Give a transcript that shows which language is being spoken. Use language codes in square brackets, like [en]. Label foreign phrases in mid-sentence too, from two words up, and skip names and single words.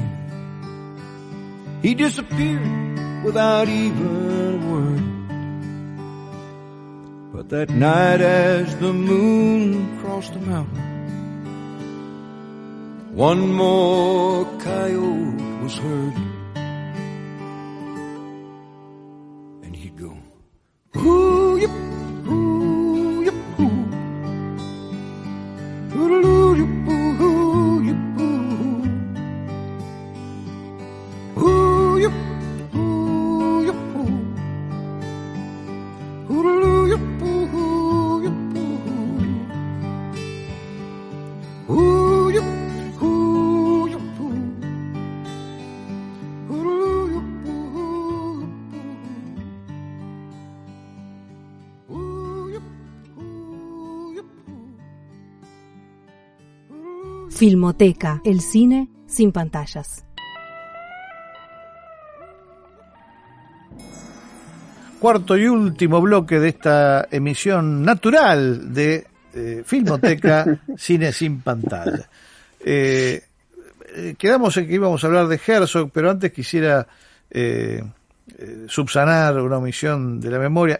[en] He disappeared without even a word. But that night as the moon crossed the mountain, one more coyote was heard. And he'd go, ooh, yip, ooh, yip, ooh. Ooh, yip, ooh, yip, ooh. Ooh, yip, ooh, yip, ooh. Ooh, yip, ooh, yip, ooh. Ooh, yip, ooh, yip, ooh. Ooh, yip, ooh, yip, ooh. Ooh, yip, ooh, yip, ooh. [es] Filmoteca, el cine sin pantallas. Cuarto y último bloque de esta emisión natural de Filmoteca, cine sin pantalla. Quedamos en que íbamos a hablar de Herzog, pero antes quisiera subsanar una omisión de la memoria.